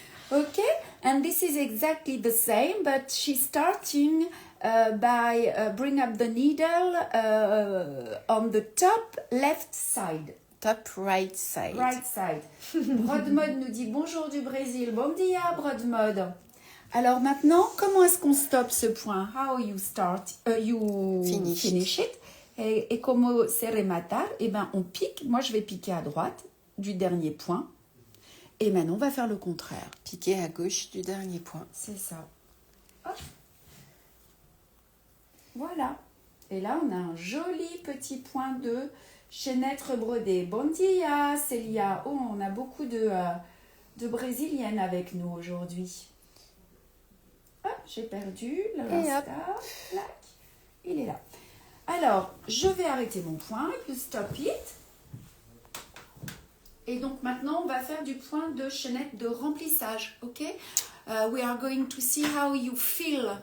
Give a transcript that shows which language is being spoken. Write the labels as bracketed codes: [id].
[en] Okay, and this is exactly the same, but she's starting by bring up the needle on the top left side. Top right side. Right side. [fr] Brodmode nous dit bonjour du Brésil. [pt] Bom dia, [fr] Brodmode. Alors maintenant, comment est-ce qu'on stoppe ce point? [en] How you start, you finish it. [fr] Et [es] como se rematar? [fr] Eh ben, on pique. Moi, je vais piquer à droite du dernier point. Et Manon va faire le contraire. Piquer à gauche du dernier point. C'est ça. Hop. Voilà. Et là, on a un joli petit point de chaînette brodée. Bon dia, Célia. Oh, on a beaucoup de Brésiliennes avec nous aujourd'hui. Hop, j'ai perdu le rasta. Il est là. Alors, je vais arrêter mon point. [en] You stop it. [fr] Et donc maintenant, on va faire du point de chaînette de remplissage, ok? [en] We are going to see how you fill